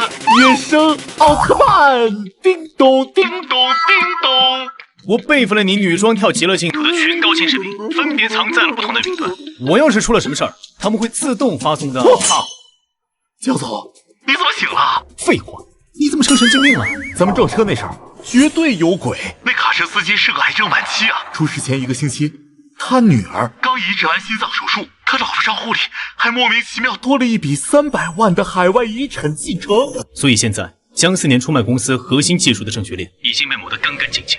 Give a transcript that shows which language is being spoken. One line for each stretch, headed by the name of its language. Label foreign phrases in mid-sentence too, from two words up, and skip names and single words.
Chinese: 野生奧特曼，叮咚叮咚叮咚。我備份了你女裝跳極樂淨土的全高清視頻，分別藏在了不同的雲端。我要是出了什麼事兒，他們會自動發送的。我操！江總，你怎麼醒了？廢話，你怎麼成神經病了？咱們撞車那事兒絕對有鬼。那卡車司機是個癌症晚期啊！出事前1個星期，他女兒剛移植完心臟手術，他老婆賬戶裡還莫名其妙多了一筆300萬的海外遺產繼承。所以現在江4年出賣公司核心技術的證券鏈已經被抹得乾乾淨淨。